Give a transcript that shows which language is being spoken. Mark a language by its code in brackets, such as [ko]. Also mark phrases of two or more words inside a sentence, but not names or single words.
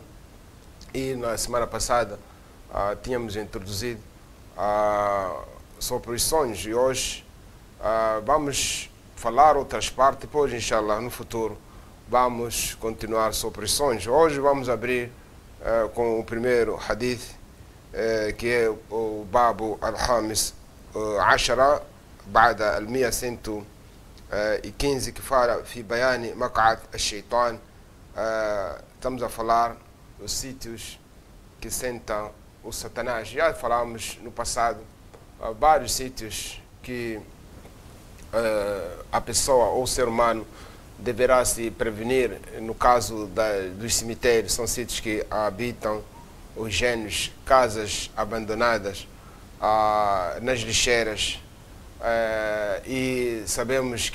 [pt] E na semana passada tínhamos introduzido sobre os sonhos e hoje vamos falar outras partes. Depois, inshallah, no futuro vamos continuar sobre os sonhos. Hoje vamos abrir com o primeiro hadith, que é o [ar] باب الخامس عشر بعد المئة [pt] 115, que fala [ar] في بيان مقعد الشيطان. [pt] Estamos a falar os sítios que sentam o Satanás. Já falamos no passado vários sítios que a pessoa ou o ser humano deverá se prevenir. No caso dos cemitérios, são sítios que habitam os gênios, casas abandonadas, nas lixeiras, e sabemos